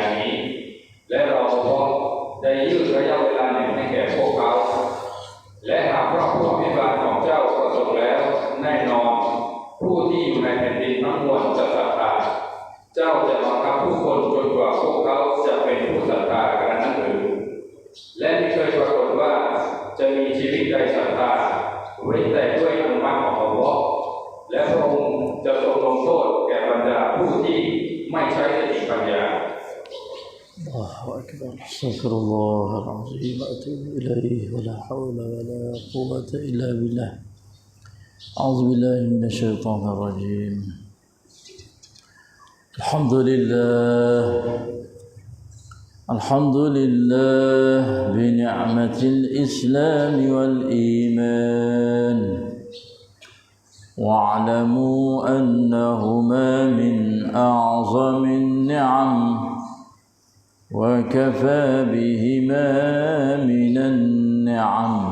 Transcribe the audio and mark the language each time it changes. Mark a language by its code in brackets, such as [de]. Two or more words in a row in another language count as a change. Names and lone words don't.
[th] นี้และเราได้ยืดระยะเวลาหนึ่งให้แก่พวกเขาและหากพระผู้อภิบาลของเจ้าประสงค์แล้วแน่นอนผู้ที่อยู่ในแผ่นดินทั้งมวลจะศรัทธาเจ้าจะบังคับผู้คนจนกว่าพวกเขาจะเป็นผู้ศรัทธากระนั้นหรือและไม่เคยปรากฏว่าจะมีชีวิตใดศรัทธาเว้นแต่ด้วยอนุมัติของอัลเลาะห์และพระองค์จะทรงลงโทษแก่บรรดาผู้ที่ไม่ใช้สติปัญญา [ar] الله أكبر استغفر الله العظيم وأتوب إليه ولا حول ولا قوة إلا بالله أعوذ بالله من الشيطان الرجيم الحمد لله بنعمة الإسلام والإيمان واعلموا أنهما من أعظم النعم وكفى بهما من النعم